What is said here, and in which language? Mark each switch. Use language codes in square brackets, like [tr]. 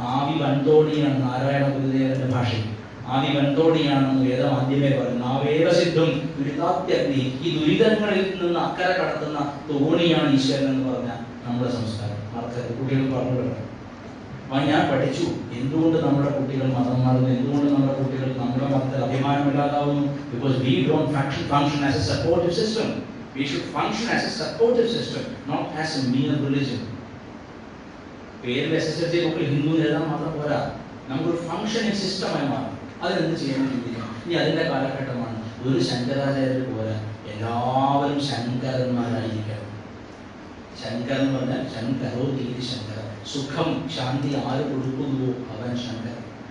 [ml] ആവി വൻതോണിയാണ് നാരായണ ഗുരുദേവന്റെ ഭാഷയിൽ. ആവി വൻതോണിയാണെന്ന് വേദം ആദ്യമേ പറയുന്നു. [sa] നാവേവ സിദ്ധും ദുരിതാത്യഗ്നി, [ml] ഈ ദുരിതങ്ങളിൽ നിന്ന് അക്കരെ കടത്തുന്ന തോണിയാണ് ഈശ്വരൻ എന്ന് പറഞ്ഞ നമ്മുടെ സംസ്കാരം. മറക്കരുത്. കുട്ടികൾ പറഞ്ഞു വിടണം. അപ്പൊ ഞാൻ പഠിച്ചു എന്തുകൊണ്ട് നമ്മുടെ കുട്ടികൾ മതം മാറുന്നു, എന്തുകൊണ്ട് നമ്മുടെ കുട്ടികൾ നമ്മുടെ മതത്തിൽ അഭിമാനമില്ലാതാവുന്നു. [en] Because we don't function as a supportive system. We should function as a supportive system, not as a mere religion. [ml] പേരിൽ SSLC ബുക്കിൽ ഹിന്ദു എഴുതാൻ മാത്രം പോരാ, നമുക്കൊരു ഫംഗ്ഷനിങ് സിസ്റ്റമായി മാറും. അതിനെന്ത് ചെയ്യാൻ ചിന്തിക്കണം. ഇനി അതിന്റെ കാലഘട്ടമാണ്. ഒരു ശങ്കരാചാര്യർ പോരാ, എല്ലാവരും ശങ്കരന്മാരായിരിക്കണം. ശങ്കരൻ എന്ന് പറഞ്ഞാൽ ശങ്കരോ തീരി ശങ്കര. സുഖം ശാന്തി ആര് കൊടുക്കുന്നുവോ അവൻ ശങ്കരൻ.